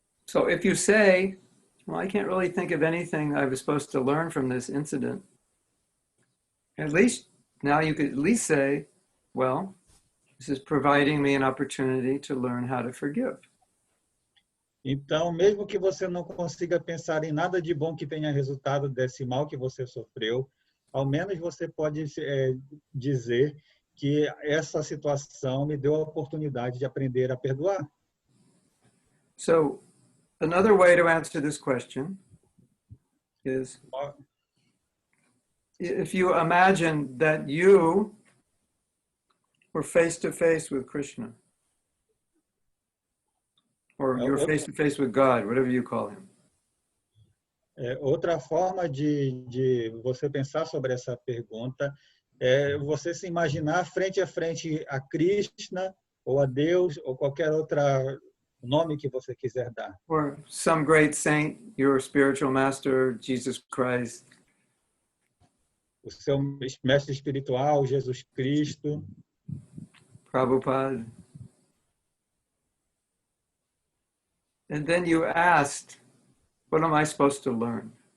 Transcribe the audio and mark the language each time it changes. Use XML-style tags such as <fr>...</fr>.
<en>So if you say, well, I can't really think of anything I was supposed to learn from this incident, at least now you could at least say, well, this is providing me an opportunity to learn how to forgive.</en> <pt>Então, mesmo que você não consiga pensar em nada de bom que tenha resultado desse mal que você sofreu, ao menos você pode dizer que essa situação me deu a oportunidade de aprender a perdoar.</pt> <en>So, another way to answer this question is if you imagine that you were face to face with Krishna, or you're face to face with God, whatever you call him.</en> <pt>Outra forma de você pensar sobre essa pergunta é você se imaginar frente a frente a Krishna ou a Deus ou qualquer outro nome que você quiser dar.</pt> <en>Or some great saint, your spiritual master, Jesus Christ.</en> <pt>O seu mestre espiritual, Jesus Cristo, Prabhupada.</pt> <en>And then you asked, what am I supposed to learn?</en>